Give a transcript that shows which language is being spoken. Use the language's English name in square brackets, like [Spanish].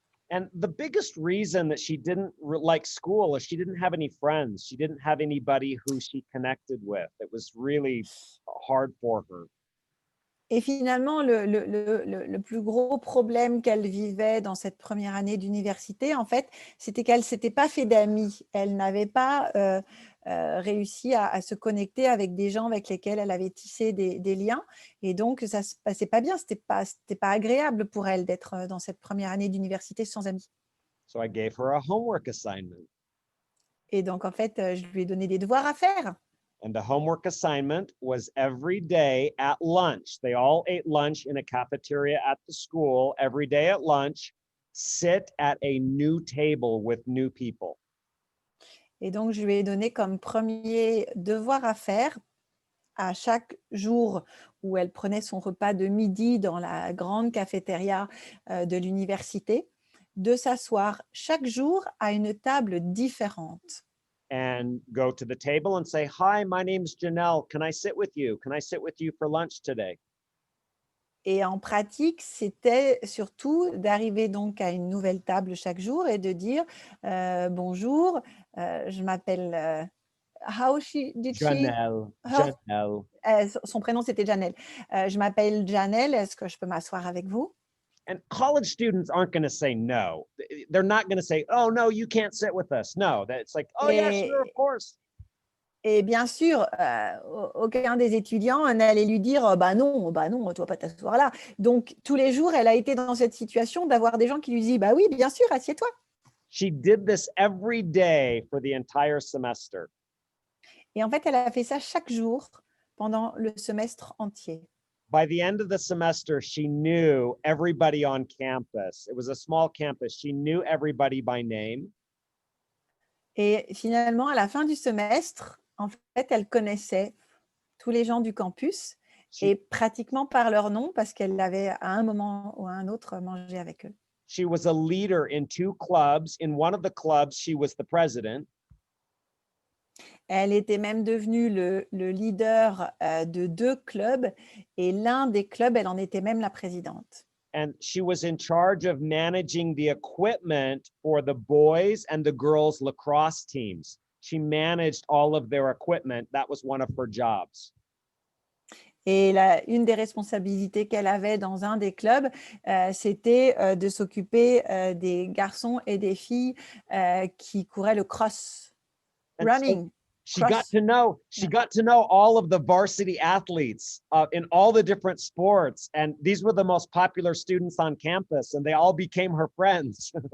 [English] And the biggest reason that she didn't like school is she didn't have any friends. She didn't have anybody who she connected with. It was really hard for her. [French] Et finalement, le plus gros problème qu'elle vivait dans cette première année d'université, en fait, c'était qu'elle ne s'était pas fait d'amis. Elle n'avait pas réussi à se connecter avec des gens avec lesquels elle avait tissé des liens. Et donc, ça ne se passait pas bien. Ce n'était pas agréable pour elle d'être dans cette première année d'université sans amis. [English] So I gave her a homework assignment. [French] Et donc, en fait, je lui ai donné des devoirs à faire. [English] And the homework assignment was every day at lunch. They all ate lunch in a cafeteria at the school. Every day at lunch, sit at a new table with new people. [French] Et donc, je lui ai donné comme premier devoir à faire à chaque jour où elle prenait son repas de midi dans la grande cafétéria de l'université, de s'asseoir chaque jour à une table différente. [English] And go to the table and say, "Hi, my name's Janelle. Can I sit with you? Can I sit with you for lunch today?" [French] Et en pratique, c'était surtout d'arriver donc à une nouvelle table chaque jour et de dire bonjour, je m'appelle. [English] How did she? Janelle, Her, Janelle. [French] son prénom c'était Janelle. Je m'appelle Janelle. Est-ce que je peux m'asseoir avec vous? [English] And college students aren't going to say no. They're not going to say, "Oh no, you can't sit with us." No, that's like, "Oh yeah, sure, of [French] Et, [English] course." [French] et bien sûr, aucun des étudiants n'allait lui dire bah non, tu vas pas t'asseoir là. Donc tous les jours, elle a été dans cette situation d'avoir des gens qui lui disent bah oui, bien sûr, assieds-toi. [English] She did this every day for the entire semester. [French] Et en fait, elle a fait ça chaque jour pendant le semestre entier. [English] By the end of the semester, she knew everybody on campus. It was a small campus. She knew everybody by name. [French] Et finalement, à la fin du semestre, en fait, elle connaissait tous les gens du campus [English] She, [French] et pratiquement par leur nom parce qu'elle avait à un moment ou à un autre mangé avec eux. [English] she was a leader in 2 clubs. In one of the clubs, she was the president. [French] Elle était même devenue le leader de 2 clubs et l'un des clubs, elle en était même la présidente. [English] And she was in charge of managing the equipment for the boys and the girls lacrosse teams. She managed all of their equipment. That was one of her jobs. [French] Et une des responsabilités qu'elle avait dans un des clubs, c'était de s'occuper des garçons et des filles qui couraient le cross, [English] And so running. she Cross. got to know all of the varsity athletes in all the different sports, and these were the most popular students on campus, and they all became her friends.